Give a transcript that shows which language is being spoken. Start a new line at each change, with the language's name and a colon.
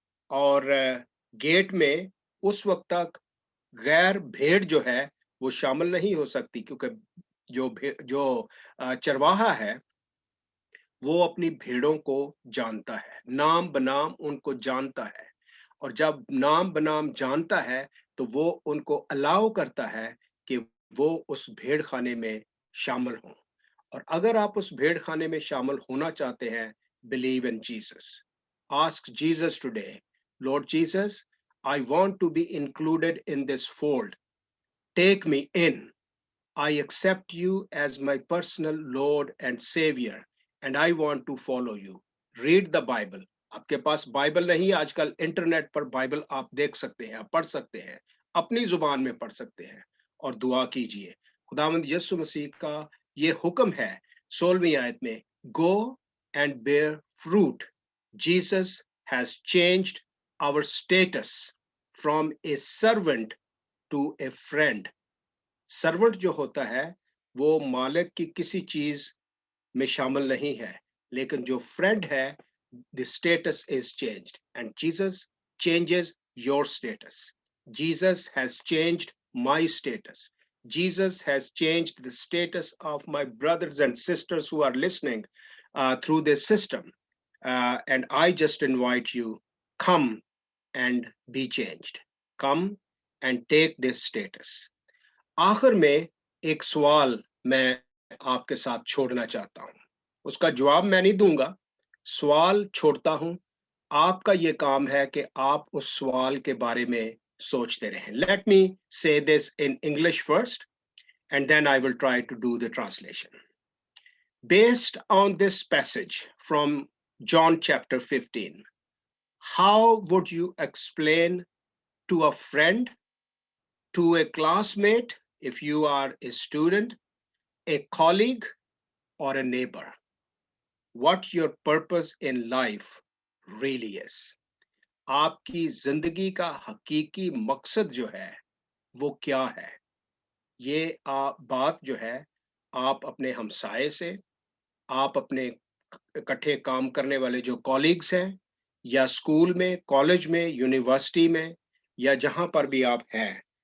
Urdu: اور گیٹ میں اس وقت تک غیر بھیڑ جو ہے وہ شامل نہیں ہو سکتی, کیونکہ جو چرواہا ہے وہ اپنی بھیڑوں کو جانتا ہے, نام بنام ان کو جانتا ہے. اور جب نام بنام جانتا ہے تو وہ ان کو الاؤ کرتا ہے کہ وہ اس بھیڑ خانے میں شامل ہوں. اور اگر آپ اس بھیڑ خانے میں شامل ہونا چاہتے ہیں,
English: believe in Jesus. Ask Jesus today, Lord Jesus, I want to be included in this fold. Take me in. I accept you as my personal Lord and Savior, and I want to follow you. Read the Bible.
Urdu: آپ کے پاس Bible نہیں, آج کل internet پر Bible آپ دیکھ سکتے ہیں, پڑھ سکتے ہیں, اپنی زبان میں پڑھ سکتے ہیں, اور دعا کیجئے. خداوند یسوع مسیح کا یہ حکم ہے 16ویں آیت میں,
English: go and bear fruit. Jesus has changed our status from a servant to a friend.
Urdu: Servant جو ہوتا ہے وہ مالک کی کسی چیز میں شامل نہیں ہے, لیکن جو فرینڈ ہے,
English: the status is changed, and Jesus changes your status. Jesus has changed my status. Jesus has changed the status of my brothers and sisters who are listening through this system. And I just invite you, come and be changed. Come and take this status.
Urdu: آخر میں ایک سوال میں آپ کے ساتھ چھوڑنا چاہتا ہوں, اس کا جواب میں نہیں دوں گا, سوال چھوڑتا ہوں. آپ کا یہ کام ہے کہ آپ اس سوال کے بارے میں سوچتے رہیں.
English: Let me say this in English first, and then I will try to do the translation. Based on this passage from John chapter 15, how would you explain to a friend, to a classmate, if you are a student, a colleague, or a neighbor, what your purpose in life really is?
Urdu: آپ کی زندگی کا حقیقی مقصد جو ہے وہ کیا ہے؟ یہ بات جو ہے آپ اپنے ہمسائے سے, آپ اپنے اکٹھے کام کرنے والے جو کولیگز ہیں, یا اسکول میں, کالج میں, یونیورسٹی میں, یا جہاں پر بھی آپ ہیں,